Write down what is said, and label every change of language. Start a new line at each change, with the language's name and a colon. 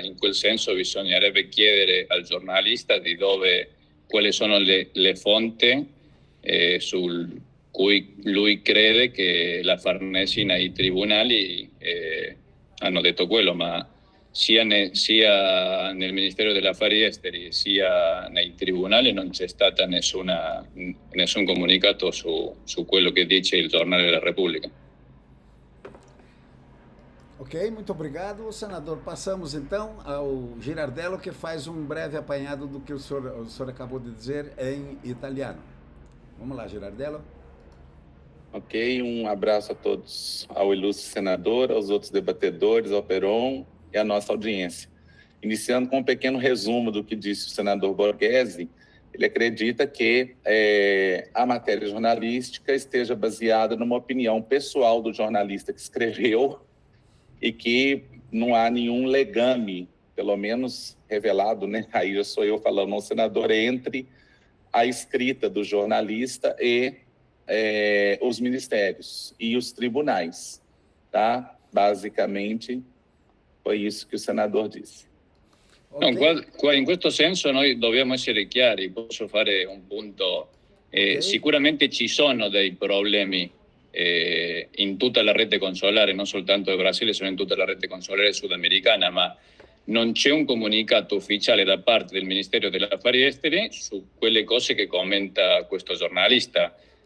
Italian: In quel senso bisognerebbe chiedere al giornalista di quali sono le fonti sul cui lui crede che la Farnesina e i tribunali hanno detto quello, ma sia nel Ministero degli Affari Esteri sia nei tribunali non c'è stata nessun comunicato su quello che dice il giornale della Repubblica.
Portuguese: Ok, muito obrigado, senador. Passamos então ao Girardello, que faz breve apanhado do que o senhor acabou de dizer em italiano. Vamos lá, Girardello. Ok, abraço a todos, ao ilustre senador, aos outros debatedores, ao Peron e à nossa audiência. Iniciando com um pequeno resumo do que disse o senador Borghese, ele acredita que a matéria jornalística esteja baseada numa opinião pessoal do jornalista que escreveu e que não há nenhum legame, pelo menos revelado, né? Aí já sou eu falando, um senador, entre a escrita do jornalista e os ministérios e os tribunais, tá? Basicamente, foi isso que o senador disse.
English: Okay.
Italian: No, in questo senso noi dobbiamo essere chiari, posso fare un punto. Okay. Sicuramente ci sono dei problemi in tutta la rete consolare, non soltanto del Brasile, sono in tutta la rete consolare sudamericana, ma non c'è un comunicato ufficiale da parte del Ministero degli Affari Esteri su quelle cose che commenta questo giornalista.